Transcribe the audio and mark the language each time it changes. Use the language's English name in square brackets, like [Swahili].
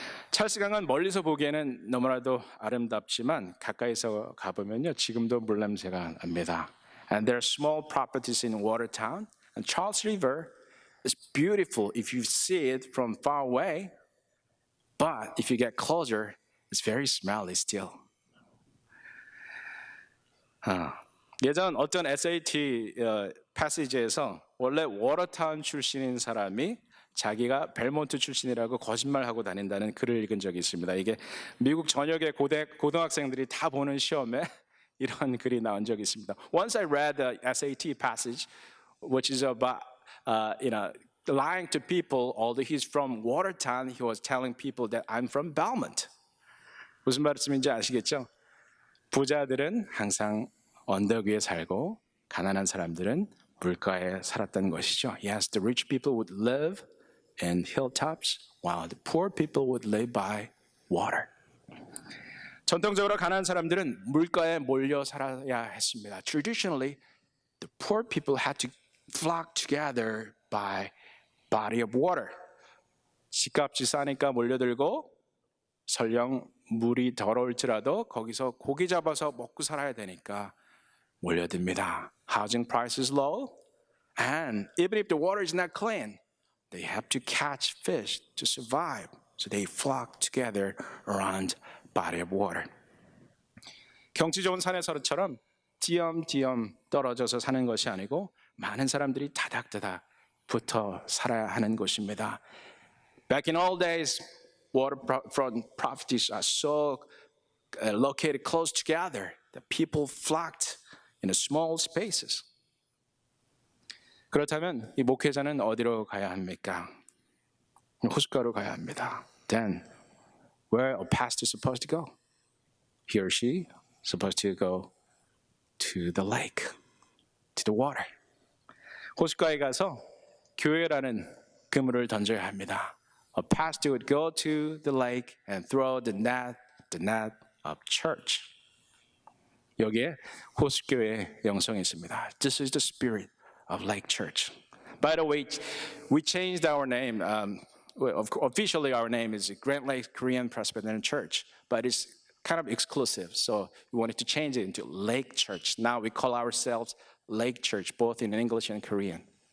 [Korean] 찰스 강은 멀리서 보기에는 너무나도 아름답지만 가까이서 가보면요, 지금도 물냄새가 납니다. [English] And there are small properties in Watertown, and Charles River is beautiful if you see it from far away, but if you get closer, it's very smelly still. [Korean] 예전 어떤 SAT 패시지에서 원래 워터타운 출신인 사람이 자기가 벨몬트 출신이라고 거짓말하고 다닌다는 글을 읽은 적이 있습니다. 이게 미국 전역의 고등학생들이 다 보는 시험에 이런 글이 나온 적이 있습니다. [English] Once I read the SAT passage, which is about lying to people, although he's from Watertown, he was telling people that I'm from Belmont. [Korean] 무슨 말씀인지 아시겠죠? 부자들은 항상 언덕 위에 살고 가난한 사람들은 물가에 살았던 것이죠. [English] Yes, the rich people would live in hilltops, while the poor people would live by water. [Korean] 전통적으로 가난한 사람들은 물가에 몰려 살아야 했습니다. [English] Traditionally, the poor people had to flock together by body of water. [Korean] 집값이 싸니까 몰려들고 설령 물이 더러울지라도 거기서 고기 잡아서 먹고 살아야 되니까 몰려듭니다. [English] Housing price is low, and even if the water is not clean, they have to catch fish to survive. So they flock together around body of water. [Korean] 경치 좋은 산에서처럼 띄엄띄엄 떨어져서 사는 것이 아니고 많은 사람들이 다닥다닥 붙어 살아야 하는 곳입니다. [English] Back in old days, waterfront properties are so located close together that people flocked in small spaces. [Korean] 그렇다면 이 목회자는 어디로 가야 합니까? 호숫가로 가야 합니다. [English] Then, where a pastor is supposed to go? He or she is supposed to go to the lake, to the water. [Korean] 호숫가에 가서 교회라는 그물을 던져야 합니다. [English] A pastor would go to the lake and throw the net of church. [Korean] 여기에 호숫교회의 영성이 있습니다. [English] This is the spirit of Lake Church. By the way, we changed our name. Officially, our name is Grand Lake Korean Presbyterian Church, but it's kind of exclusive. So we wanted to change it into Lake Church. Now we call ourselves Lake Church, both in English and Korean.